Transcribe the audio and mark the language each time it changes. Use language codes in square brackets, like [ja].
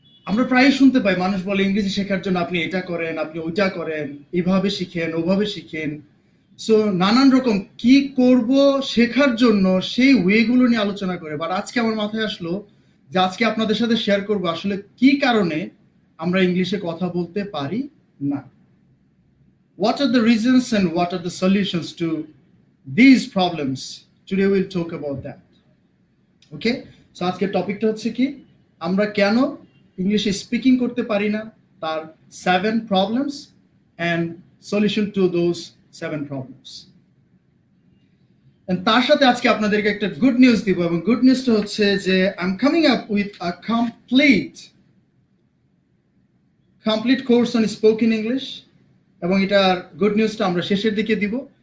[bn] আমরা প্রায়ই শুনতে পাই মানুষ বলে ইংরেজি শেখার জন্য আপনি এটা করেন, আপনি ওইটা করেন, এইভাবে শিখেন, ওভাবে শিখেন। সো নানান রকম কি করব শেখার জন্য সেই ওয়েগুলো নিয়ে আলোচনা করে। বাট আজকে আমার মাথায় আসলো যে আজকে আপনাদের সাথে শেয়ার করব আসলে কি কারণে আমরা ইংলিশে কথা বলতে পারি না। [en] What are the reasons and what are the solutions to these problems? Today we'll talk about that. Okay? [bn] So আজকের টপিকটা হচ্ছে কি আমরা কেন ইংলিশে স্পিকিং করতে পারি না, তার [en] 7 problems and solution to those 7 problems. [bn] And তার সাথে আজকে আপনাদেরকে একটা গুড নিউজ দিব, এবং গুড নিউজটা হচ্ছে যে [en] I am coming up with a complete course on spoken English, [bn] এবং এটার গুড নিউজটা আমরা শেষের দিকে দিব।